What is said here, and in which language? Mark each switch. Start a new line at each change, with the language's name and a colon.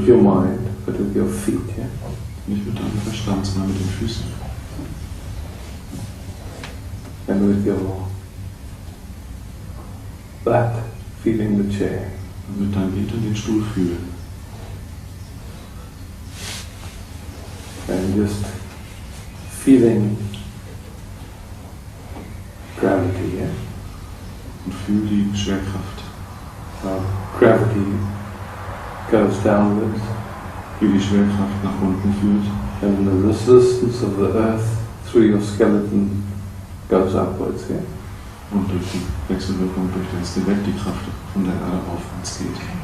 English: with your mind, but with your feet, yeah?
German: Nicht mit deinem Verstand, sondern mit den Füßen.
English: And with your butt, feeling the chair.
German: Und mit deinem Hintern den Stuhl fühlen.
English: And just feeling gravity, yeah?
German: Und fühl die Schwerkraft.
English: Gravity goes downwards.
German: Wie die Schwerkraft nach unten führt.
English: And the resistance of the earth through your skeleton goes upwards, yeah?
German: Und durch die Wechselwirkung durch das Skelett die Kraft von der Erde aufwärts geht.